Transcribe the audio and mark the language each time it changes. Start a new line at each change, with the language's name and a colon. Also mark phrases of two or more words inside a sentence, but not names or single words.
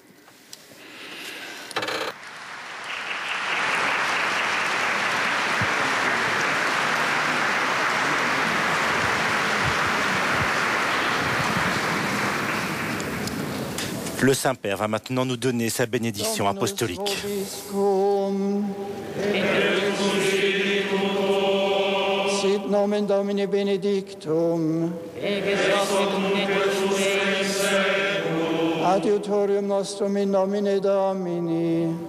French: Le Saint-Père va maintenant nous donner sa bénédiction apostolique.
Latin: Sit nomen Domini benedictum. Adiutorium nostrum in nomine Domini.